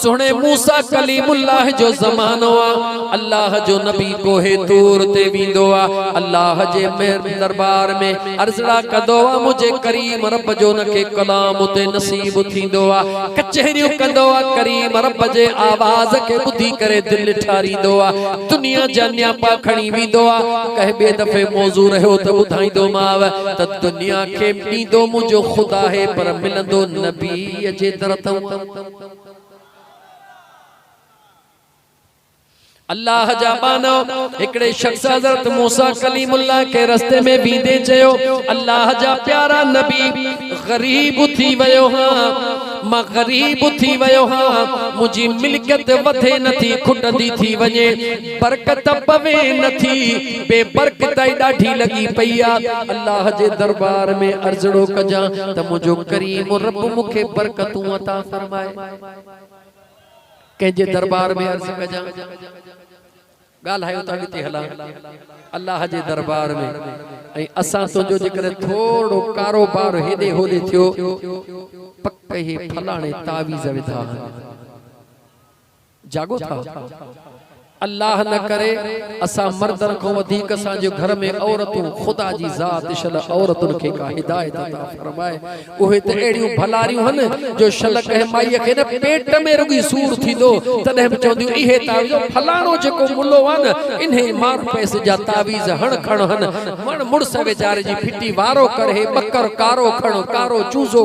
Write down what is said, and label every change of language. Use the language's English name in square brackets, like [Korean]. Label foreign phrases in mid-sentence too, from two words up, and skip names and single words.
[Sindhi] सुने मूसा कलीमुल्लाह जो ज़मानो आ अल्लाह जो नबी कोहे तूर ते वींदो आ अल्लाह जे दरबार में अर्ज़ड़ा कंदो आ मुझे करीम रब जो नके कलाम उते नसीब थींदो आ कचहरियूं कंदो आ करीम रब जे आवाज़ के ॿुधी करे दिल ठारींदो आ दुनिया जा न्यापा खणी वींदो आ कहे बे दफ़े मौज़ू रहियो त ॿुधाईंदो माव त दुनिया खे ॾींदो मुंहिंजो ख़ुदा है पर मिलंदो नबी जे दर तां अल्लाह जा बानो एकड़े शख्स हज़रत मूसा कलीमुल्लाह के रस्ते में बींदे चयो अल्लाह जा प्यारा नबी गरीब थी वयो हां मां गरीब थी वयो हां मुझी मिल्कियत वधे नथी खुटंदी थी वने बरकत पवे नथी बेबरकत ॾाढी लगी पई आ अल्लाह जे दरबार में अर्ज़ड़ो कजा त मुझो करीम रब मुखे बरकतूं अता फरमाए के जे दरबार में अर्ज़ कजा गाल है तो अॻिते हला अल्लाह जे दरबार में ऐं असां तुंहिंजो जेकर थोड़ो कारोबार हेॾे होॾे थियो पक हे फलाणे तावीज़ विधा जागो था अल्लाह न करे असा मर्दन को वधीक असांजे घर में औरतूं खुदा जी ज़ात शल औरतुन के का हिदायत अता फरमाए ओहे त एड़ियूं भलारियूं हन जो शल कहे माईअ खे न पेट में रुगी सूर थींदो तॾहिं बि चवंदियूं इहे तावीज़ फलाणो जेको मुल्लो आहे न इन्हे मार पैसे जा तावीज़ हण खण हन वण मुड़स वेचारे जी फिटी वारो कर हे बकर कारो खण कारो चूज़ो